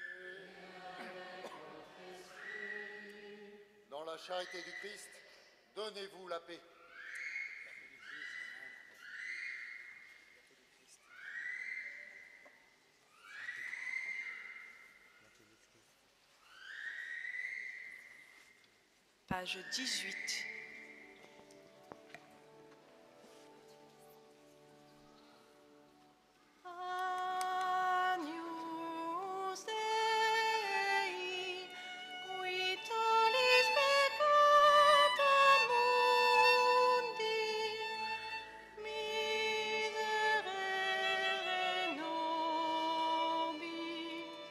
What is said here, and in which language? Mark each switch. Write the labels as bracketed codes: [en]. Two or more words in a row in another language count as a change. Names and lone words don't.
[fr] Dans la charité du Christ, donnez-vous la paix. Page 18. [la] Agnus Dei, qui tollis peccata mundi, miserere nobis.